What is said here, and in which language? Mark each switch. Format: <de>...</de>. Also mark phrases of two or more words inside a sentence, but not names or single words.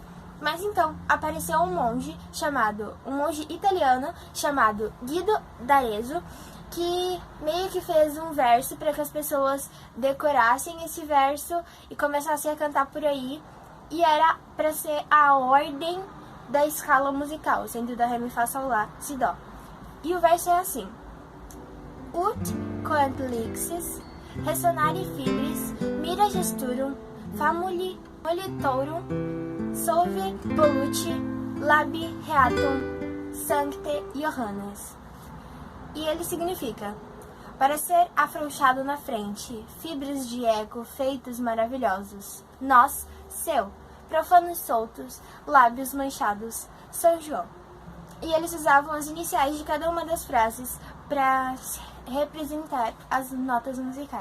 <pt>Mas então, apareceu um monge italiano chamado Guido d'Arezzo, que meio que fez um verso para que as pessoas decorassem esse verso e começassem a cantar por aí, e era para ser a ordem da escala musical, sendo Dó, Ré, Mi, Fá, Sol, Lá, Si, Dó. E o verso é assim:</pt> <la>Ut quant lixis, ressonare fibris, mira gesturum, famuli molitorum, solve voluti, labi reatum, sancte Johannes.</la> <pt>E ele significa: para ser afrouxado na frente, fibras de eco, feitos maravilhosos. Nós, seu, profanos soltos, lábios manchados, São João. E eles usavam as iniciais de cada uma das frases para representar as notas musicais.</pt>